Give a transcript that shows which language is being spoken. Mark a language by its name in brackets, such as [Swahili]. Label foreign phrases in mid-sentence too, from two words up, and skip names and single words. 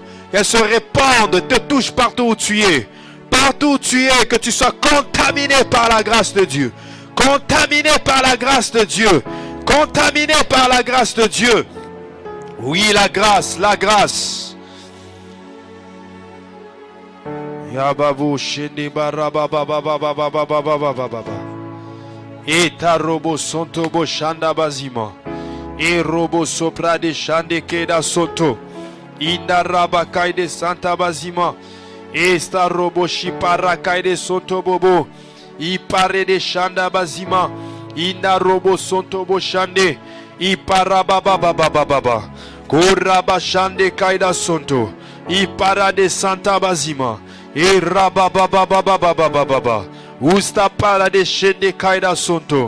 [French] Qu'elle se répande, te touche partout où tu es. Partout où tu es, que tu sois contaminé par la grâce de Dieu. Contaminé par la grâce de Dieu. Contaminé par la grâce de Dieu. Oui, la grâce, la grâce. Yababu shindi barababababababababababa. Et tarobo sonto bo shanda bazima. Et robo sopra de shande keda soto. Inda rabakai de santa bazima. Et sta robo shiparakai de soto bobo. I pare de shanda bazima. Inda robo sonto bo shande. I parababababababa. Koraba shande kaida sonto. I para de santa bazima. E rabababababababa. Usta para de shende kaida sonto.